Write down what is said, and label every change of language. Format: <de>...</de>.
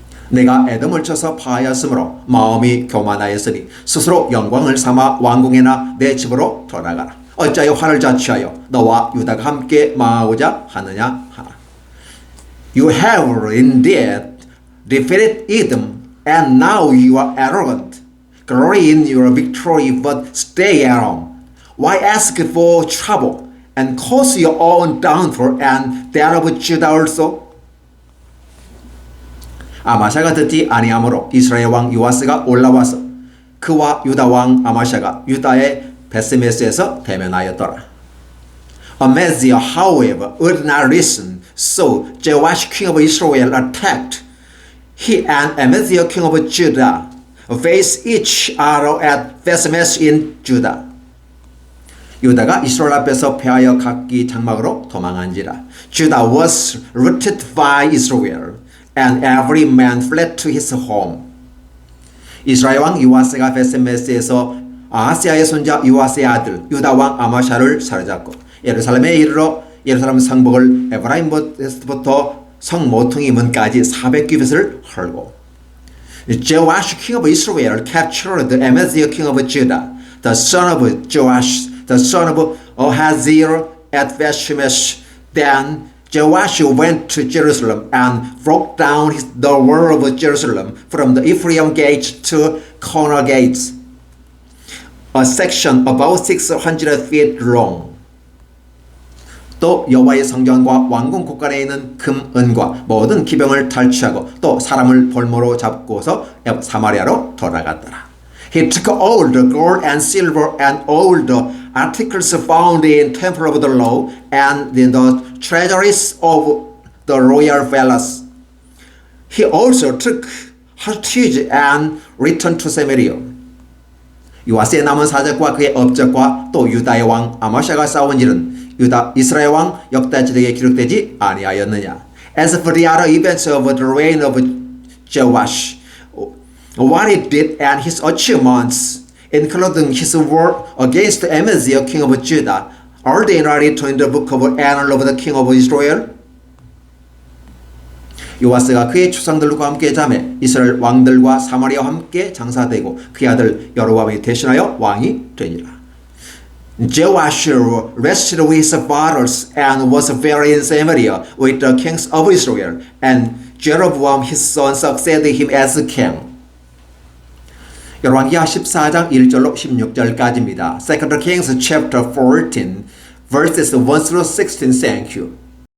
<ko>내가 에돔을 쳐서 파하였으므로 마음이 교만하였으니 스스로 영광을 삼아 왕궁에나 내 집으로 돌아가라. 어찌하여 화를 자취하여 너와 유다가 함께 망하고자 하느냐 하라.</ko> <en>You have indeed defeated Edom, and now you are arrogant. Glory in your victory, but stay at home. Why ask for trouble and cause your own downfall and that of Judah also?</en> <ko>아마샤가 듣지 아니하므로 이스라엘 왕 요아스가 올라와서 그와 유다 왕 아마샤가 유다의 베스메스에서 대면하였더라.</ko> <en>Amaziah, however, would not listen, so Joash king of Israel attacked. He and Amaziah king of Judah faced each other at Besemes in Judah.</en> <ko>유다가 이스라엘 앞에서 패하여 각기 장막으로 도망한지라.</ko> <en>Judah was routed by Israel, and every man fled to his home.</en> <ko>이스라엘 왕 요아스가 베세메스에서 아하스야의 손자 요아스의 아들 유다 왕 아마샤를 사로잡고 예루살렘에 이르러 예루살렘 성벽을 에브라임부터 성 모퉁이 문까지 400규빗을 헐고</ko> <en>Joash king of Israel captured Amaziah king of Judah, the son of Joash, the son of Ahaziah at Bethshemesh. Then Joash went to Jerusalem and broke down the wall of Jerusalem from the Ephraim gate to corner gates, a section about 600 feet long.</en> <ko>또 여호와의 성전과 왕궁 곳간에 있는 금, 은과 모든 기병을 탈취하고 또 사람을 볼모로 잡고서 사마리아로 돌아갔더라.</ko> <en>He took all the gold and silver and all the articles found in temple of the law and in the treasuries of the royal palace. He also took hostage and returned to Samaria.</en> <ko>요아스의 남은 사적과 그의 업적과 또 유다의 왕 아마샤가 싸운 일은 이스라엘 왕 역대지력에 기록되지 아니하였느냐.</ko> <en>As for the other events of the reign of Joash, what he did and his achievements, including his war against Amaziah, king of Judah, are they not written in the book of Annals of the king of Israel?</en> <ko>요아스가 그의 추상들과 함께 잠에 이스라엘 왕들과 사마리아와 함께 장사되고 그의 아들 여로보암이 대신하여 왕이 되니라.</ko> <en>Joash rested with his fathers and was buried in Samaria with the kings of Israel, and Jeroboam his son succeeded him as king.</en> <ko>열왕기하 14장 1절로 16절까지입니다.</ko> <en>2 Kings chapter 14 verses 1 through 16. Thank you.</en>